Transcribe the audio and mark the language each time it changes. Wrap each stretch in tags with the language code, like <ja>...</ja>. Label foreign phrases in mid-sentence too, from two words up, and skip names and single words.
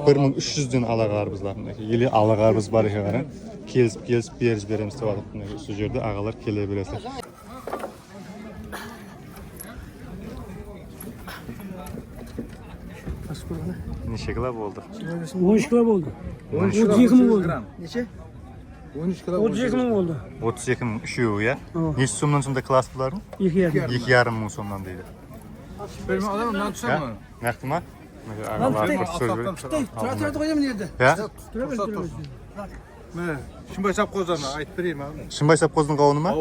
<kk>1300-ден ала қарбыздар мінекей. Или ала қарбыз бар екен қараң. Келісіп беріп береміз деп жатыр мінекей. Сол жерде ағалар келе бересіздер. Неше кило болды?</kk> <uz>13 kilo bo'ldi. 32 ming bo'ldi. Necha? 32 ming bo'ldi.</uz> <kk>32 мың үшеуі, я? Неше сомнан сонда класс бұлардың? 2,5 мың сомнан дейді. Берме адам мынаны түсем ме? Нақты ма? Ағалар бір сөз береді. Тұрады қойдым не еді? Я? Міне, Шымбай Сапқоздан айтып берейін ма? Шымбай Сапқоздың қауыны ма?</kk>